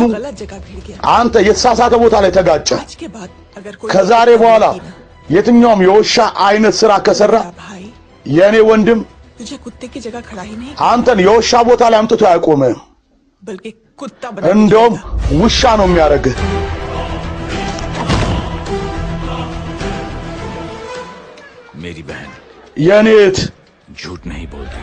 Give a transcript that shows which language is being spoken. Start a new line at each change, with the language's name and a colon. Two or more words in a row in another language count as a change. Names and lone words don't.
Hindi: गलत जगह भिड़ गया
Amharic: አንተ የተሳሳተ ቦታ ላይ ተጋጨ
Hindi: आज के बाद अगर कोई
Amharic: ከዛሬ በኋላ የትኛውም የውሻ አይነት ስራ ከሰራ
Hindi: मेरा भाई
Amharic: የኔ ወንድም
Hindi: तुझे कुत्ते की जगह खड़ा ही नहीं
Amharic: አንተን የውሻ ቦታ ላይ አምጥቶ አያቆምህም
Hindi: बल्कि कुत्ता बना
Amharic: እንደውም ውሻ ነው የሚያደርግህ
Hindi: मेरी बहन
Amharic: የኔ እህት
Hindi: झूठ नहीं बोलती